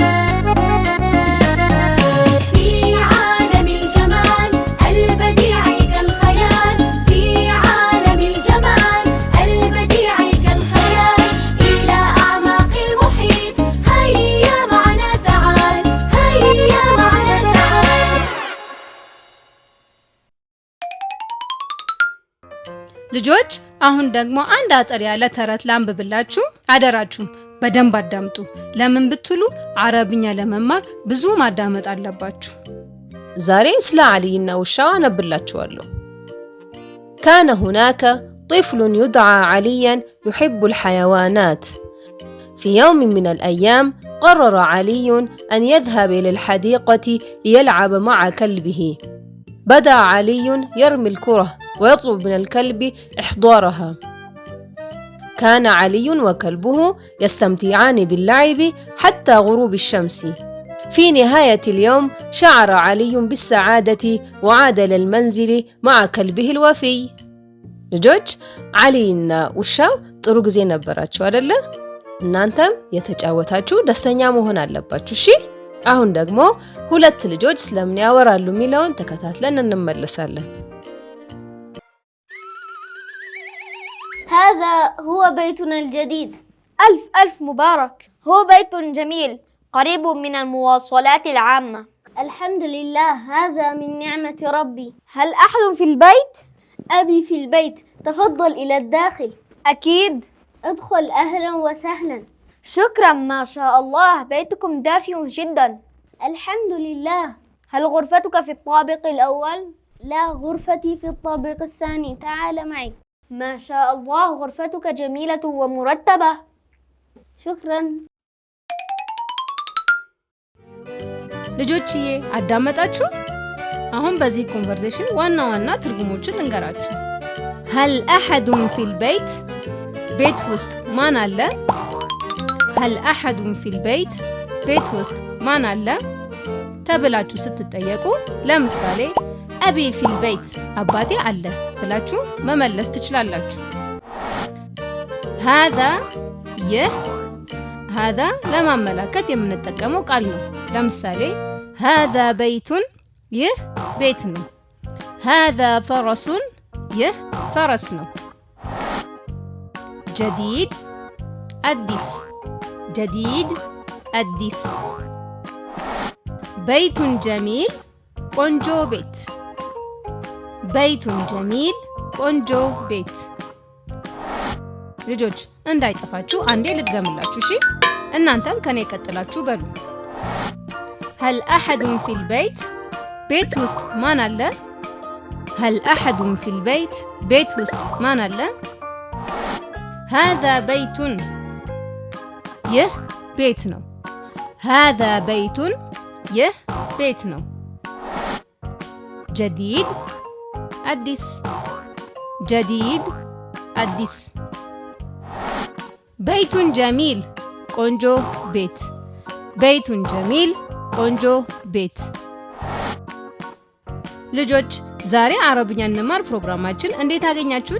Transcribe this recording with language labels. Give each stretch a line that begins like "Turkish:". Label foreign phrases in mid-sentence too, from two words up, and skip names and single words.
Arabic: في عالم الجمال البديع كالخيال، في عالم الجمال البديع كالخيال، إلى أعماق المحيط هيا معنا تعال، هيا معنا تعال.
Amharic: ልጆች አሁን ደግሞ አንድ አጠር ያለ ተረት ላንብብላችሁ። አደራችሁም በደንብ አዳምጡ። ለምን ብትሉ አረብኛ ለመማር ብዙ ማዳመጥ አለባችሁ። ዛሬ ስለ አሊይና ውሻው አነብላችኋለሁ።
Arabic: كان هناك طفل يدعى عليا يحب الحيوانات. في يوم من الأيام قرر علي أن يذهب إلى الحديقة ليلعب مع كلبه. بدأ علي يرمي الكرة ويطلب من الكلب إحضارها. كان علي وكلبه يستمتعان باللعب حتى غروب الشمس. في نهاية اليوم شعر علي بالسعادة وعاد للمنزل مع كلبه الوفي.
Amharic: ልጆች አሊይና ውሻው ጥሩ ጊዜ ነበራችሁ አይደለ? እናንተም የተጫወታችሁ ደስተኛ መሆን አለባችሁ። እሺ፣ አሁን ደግሞ ሁለት ልጆች ስለምን ያወራሉ የሚለውን ተከታትለን እንመለሳለን።
Arabic: هذا هو بيتنا الجديد. ألف ألف مبارك. هو بيت جميل قريب من المواصلات العامة. الحمد لله، هذا من نعمة ربي. هل أحد في البيت؟ أبي في البيت، تفضل إلى الداخل. أكيد، ادخل أهلا وسهلا. شكرا، ما شاء الله، بيتكم دافئ جدا. الحمد لله. هل غرفتك في الطابق الأول؟ لا، غرفتي في الطابق الثاني. تعال معي. ما شاء الله، غرفتك جميلة ومرتبة. شكرا.
Amharic: ልጆችዬ አዳመጣችሁ? አሁን በዚህ ኮንቨርሴሽን ዋና ዋና ትርጉሞችን ልንገራችሁ።
Arabic: هل أحد في البيت؟
Amharic: ቤት ውስጥ ማን አለ?
Arabic: هل أحد في البيت؟
Amharic: ቤት ውስጥ ማን አለ ተብላችሁ ስትጠየቁ ለምሳሌ
Arabic: أبي في البيت
Amharic: አባቴ አለ ብላችሁ መመለስ ትችላላችሁ። هذا ይህ هذا ለማመላከት የምንጠቀመው ቃል ነው። ለምሳሌ
Arabic: هذا بيت
Amharic: ይህ ቤት ነው።
Arabic: هذا فرس
Amharic: ይህ ፈረስ ነው። جديد አዲስ ጀዲድ አዲስ።
Arabic: بيتٌ جميل
Amharic: ቆንጆ ቤት።
Arabic: بيتٌ جميل
Amharic: ቆንጆ ቤት። ልጆች እንዳይጠፋችሁ አንዴ ልድገምላችሁ እሺ? እናንተም ከኔ ቀጥላችሁ በሉ።
Arabic: هل أحد في البيت
Amharic: ቤት ውስጥ ማን አለ?
Arabic: هل أحد في البيت
Amharic: ቤት ውስጥ ማን አለ?
Arabic: هذا بيت
Amharic: ይህ ቤት ነው።
Arabic: هذا بيت
Amharic: ይህ ቤት ነው። جديد አዲስ። جديد አዲስ።
Arabic: بيتٌ جميل
Amharic: ቆንጆ ቤት።
Arabic: بيتٌ جميل
Amharic: ቆንጆ ቤት። ልጆች ዛሬ አረብኛ እንማር ፕሮግራማችን እንዴት አገኛችሁት?